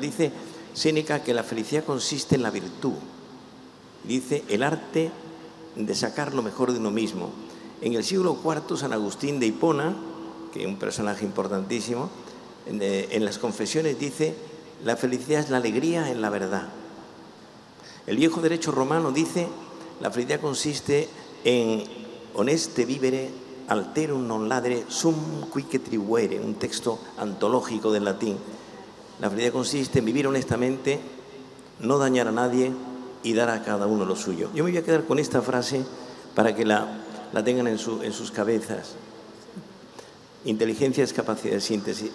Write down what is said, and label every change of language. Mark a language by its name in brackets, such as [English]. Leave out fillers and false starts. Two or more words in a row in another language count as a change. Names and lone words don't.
[Spanish] Dice Séneca que la felicidad consiste en la virtud. Dice el arte de sacar lo mejor de uno mismo. En el siglo IV, San Agustín de Hipona, que es un personaje importantísimo, en las Confesiones dice, la felicidad es la alegría en la verdad. El viejo derecho romano dice, la felicidad consiste en [Latin] honeste vivere, alterum non ladere, sum quique tribuere, [Spanish] un texto antológico del latín. La felicidad consiste en vivir honestamente, no dañar a nadie y dar a cada uno lo suyo. Yo me voy a quedar con esta frase para que la tengan en sus cabezas. Inteligencia es capacidad de síntesis.